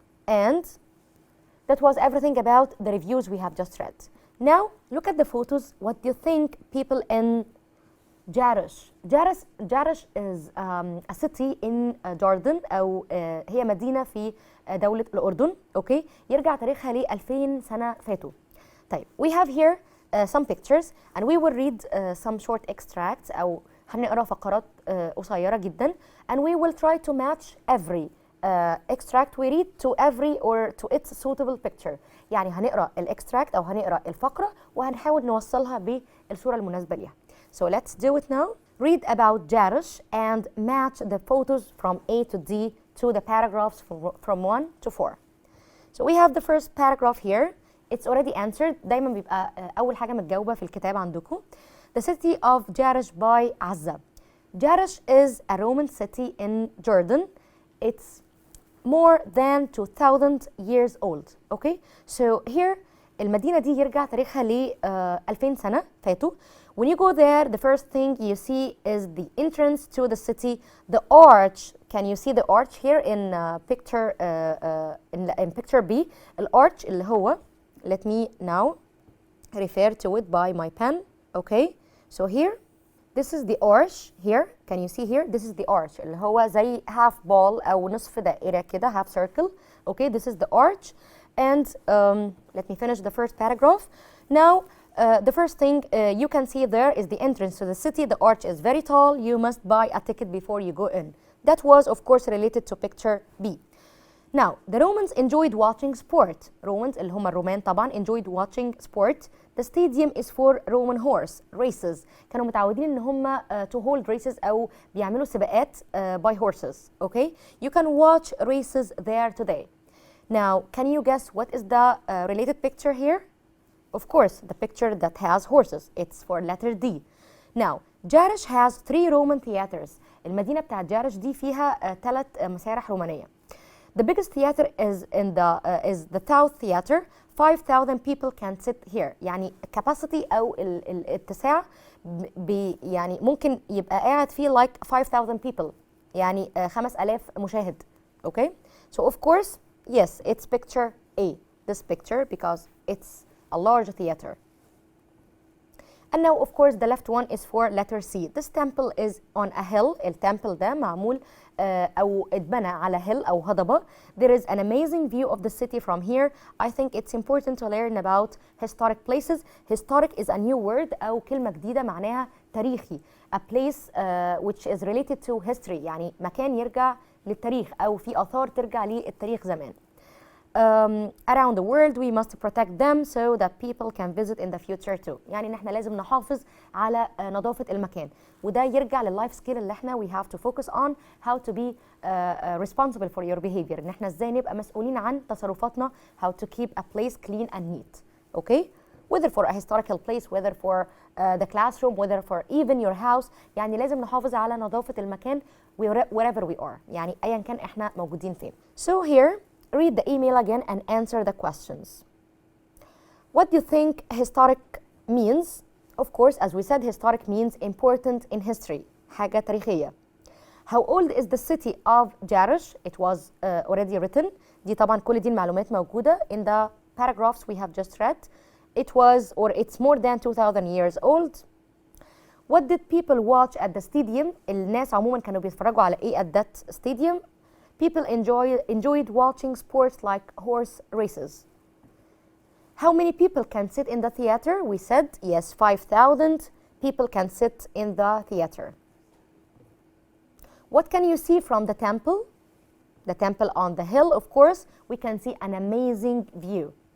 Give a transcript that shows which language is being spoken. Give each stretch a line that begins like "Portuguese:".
English: And that was everything about the reviews we have just read. Now, look at the photos. What do you think people in Jarish? Jarish is a city in Jordan,
Arabic: أو هي مدينة في دولة الأردن. Okay, يرجع تاريخها ل 2000 سنة فاتوا.
English: طيب, we have here some pictures and we will read some short extracts
Arabic: أو هنقرأ فقرات قصيرة جدا,
English: and we will try to match every extract we read to every or to its suitable picture.
Arabic: يعني هنقرأ الextract أو هنقرأ الفقرة وهنحاول نوصلها بالصورة المناسبة ليها.
English: So let's do it now. Read about Jarish and match the photos from A to D to the paragraphs from 1 to 4. So we have the first paragraph here. It's already answered.
Arabic: دايما بيبقى أول حاجة متجاوبة في الكتاب عندكم.
English: The city of Jarish by Azza. Jarish is a Roman city in Jordan. It's more than 2000 years old. Okay?
Arabic: So here المدينة دي يرجع تاريخها ل 2000 سنة فاتوا.
English: When you go there, the first thing you see is the entrance to the city, the arch. Can you see the arch here in picture in picture B? الarch
Arabic: اللي هو,
English: let me now refer to it by my pen. Okay, so here, this is the arch here. Can you see here? This is the arch
Arabic: اللي هو زي
English: half ball
Arabic: أو نصف دائرة كده,
English: half circle. Okay, this is the arch. And let me finish the first paragraph. Now, the first thing you can see there is the entrance to the city. The arch is very tall. You must buy a ticket before you go in. That was, of course, related to picture B. Now, the Romans enjoyed watching sport. Romans,
Arabic: اللي هم الرومان طبعا,
English: enjoyed watching sport. The stadium is for Roman horse races.
Arabic: كانوا متعودين ان هم
English: to hold races
Arabic: أو بيعملوا سباقات
English: by horses. Okay? You can watch races there today. Now, can you guess what is the related picture here? Of course, the picture that has horses. It's for letter D. Now, Jarish has 3 Roman theaters.
Arabic: المدينة بتاعت جارش دي فيها 3 مسارح رومانية.
English: The biggest theater is the South Theater. 5,000 people can sit here.
Arabic: يعني capacity أو الاتساع يعني ممكن يبقى قاعد فيه
English: like 5,000 people.
Arabic: يعني 5,000 مشاهد. Okay?
English: So of course, yes, it's picture A. This picture because it's a large theater. And now, of course, the left one is for letter C. This temple is on a hill.
Arabic: التمبل ده معمول أو اتبنى على hill أو هضبة.
English: There is an amazing view of the city from here. I think it's important to learn about historic places. Historic is a new word
Arabic: أو كلمة جديدة معناها تاريخي.
English: A place which is related to history.
Arabic: يعني مكان يرجع للتاريخ أو في آثار ترجع للتاريخ زمان.
English: Around the world we must protect them so that people can visit in the future too.
Arabic: يعني ان احنا لازم نحافظ على نظافة المكان, وده يرجع لللايف سكيل اللي احنا
English: we have to focus on how to be responsible for your behavior.
Arabic: ان احنا ازاي نبقى مسؤولين عن تصرفاتنا,
English: how to keep a place clean and neat.
Arabic: Okay?
English: Whether for a historical place, whether for the classroom, whether for even your house.
Arabic: يعني لازم نحافظ على نظافة المكان
English: wherever we are.
Arabic: يعني ايا كان احنا موجودين فين.
English: So here, read the email again and answer the questions. What do you think historic means? Of course, as we said, historic means important in history.
Arabic: حاجة تاريخية.
English: How old is the city of Jarish? It was already written.
Arabic: دي طبعا كل دي المعلومات موجودة
English: in the paragraphs we have just read. It was or it's more than 2,000 years old. What did people watch at the stadium?
Arabic: الناس عموما كانوا بيتفرجوا على ايه
English: at that stadium? People enjoyed watching sports like horse races. How many people can sit in the theater? We said, yes, 5,000 people can sit in the theater. What can you see from the temple? The temple on the hill, of course, we can see an amazing view.